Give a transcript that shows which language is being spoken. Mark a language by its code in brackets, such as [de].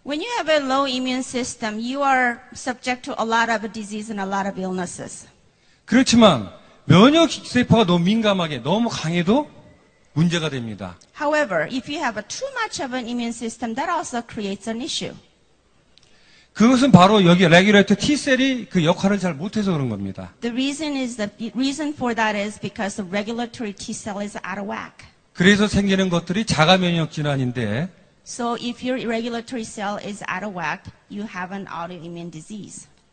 [en] When you have a low immune system, you are subject to a lot of disease and a lot of illnesses. [ko] 그렇지만 면역 세포가 너무 민감하게 너무 강해도 문제가 됩니다. [en] However, if you have too much of an immune system, that also creates an issue. [ko] 그것은 바로 여기 레귤레이터 T셀이 그 역할을 잘 못해서 그런 겁니다. [en] The reason for that is because the regulatory T cell is out of whack. [ko] 그래서 생기는 것들이 자가 면역 질환인데 [en] So if your regulatory cell is out of whack, you have an autoimmune disease.